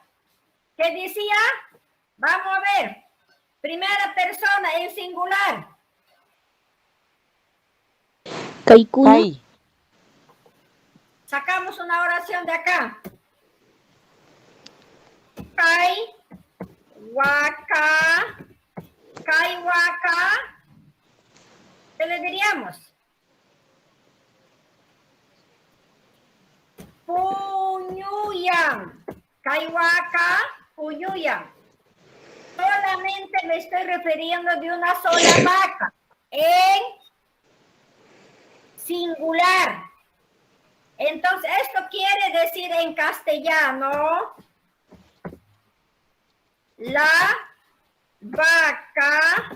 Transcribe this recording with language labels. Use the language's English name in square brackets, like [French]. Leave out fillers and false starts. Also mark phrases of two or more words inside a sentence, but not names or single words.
[Spanish] ¿Qué decía? Vamos a ver. Primera persona en singular. [Quechua] Kaikuna. Kai. [Spanish] Sacamos una oración de acá. [Quechua] Kai, waka, kai, waka. [Spanish] ¿Qué le diríamos? [Quechua] Puñuyan. Kai, waka, puñuyan. [Spanish] Solamente me estoy refiriendo de una sola vaca. En singular. Entonces, esto quiere decir en castellano, la vaca